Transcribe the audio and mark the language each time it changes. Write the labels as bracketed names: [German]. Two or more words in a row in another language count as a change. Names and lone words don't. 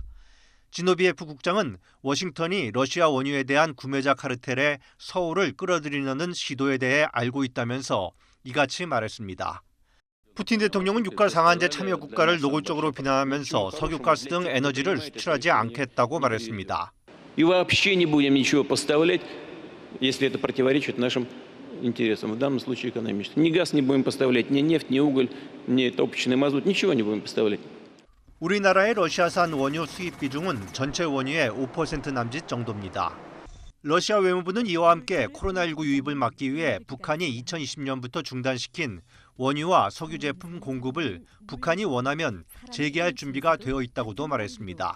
[Korean] 지노비예프 국장은 워싱턴이 러시아 원유에 대한 구매자 카르텔에 서울을 끌어들이려는 시도에 대해 알고 있다면서 이같이 말했습니다. 푸틴 대통령은 유가 상한제 참여 국가를 노골적으로 비난하면서 석유가스 등 에너지를 수출하지 않겠다고 말했습니다. [Russian] И вообще не будем ничего поставлять, если это противоречит нашим интересам, в данном случае экономическим. Ни газ не будем поставлять, ни нефть, ни уголь, ни топочный мазут, ничего не будем поставлять. [Korean] 우리나라의 러시아산 원유 수입 비중은 전체 원유의 5% 남짓 정도입니다. 러시아 외무부는 이와 함께 코로나19 유입을 막기 위해 북한이 2020년부터 중단시킨 원유와 석유 제품 공급을 북한이 원하면 재개할 준비가 되어 있다고도 말했습니다.